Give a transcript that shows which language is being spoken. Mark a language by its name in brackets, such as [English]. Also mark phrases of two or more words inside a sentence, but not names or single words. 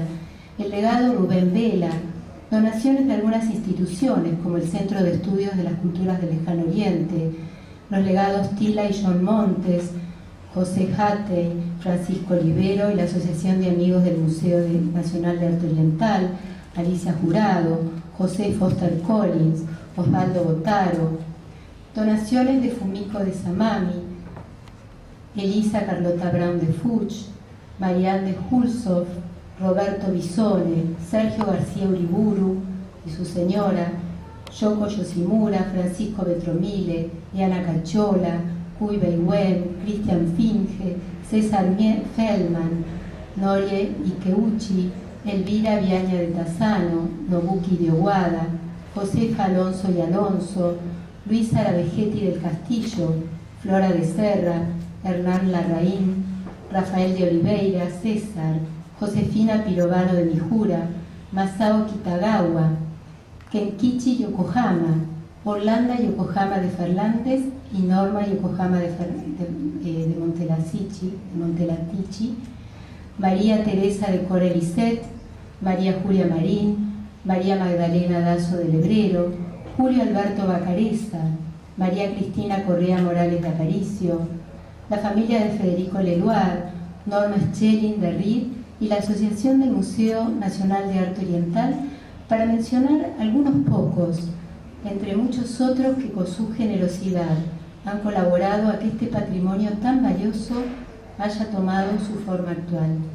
[Spanish] el legado Rubén Vela, donaciones de algunas instituciones como el Centro de Estudios de las Culturas del Lejano Oriente, los legados Tila y John Montes, José Hattey, Francisco Olivero y la Asociación de Amigos del Museo Nacional de Arte Oriental, Alicia Jurado, José Foster Collins, Osvaldo Botaro, donaciones de Fumiko de Samami, Elisa Carlota Brown de Fuchs, Marianne de Hulshoff, Roberto Bisone, Sergio García Uriburu y su señora, Yoko Yoshimura, Francisco Betromile, Diana Cachola, Cui Beiwen, Christian Finge, César Feldman, Norie Ikeuchi, Elvira Viaña de Tassano, Nobuki de Owada, Josefa Alonso y Alonso, Luisa Aravegetti del Castillo, Flora de Serra, Hernán Larraín, Rafael de Oliveira, César, Josefina Pirovano de Mijura, Masao Kitagawa, Kenkichi Yokohama, Orlando Yokohama de Fernández y Norma Yokohama de Montelatici, María Teresa de Corelicet, María Julia Marín, María Magdalena Dazo de Lebrero, Julio Alberto Bacareza, María Cristina Correa Morales de Aparicio, la familia de Federico Leluar, Norma Schelling de Reed y la Asociación del Museo Nacional de Arte Oriental, para mencionar algunos pocos, entre muchos otros que con su generosidad han colaborado a que este patrimonio tan valioso haya tomado su forma actual.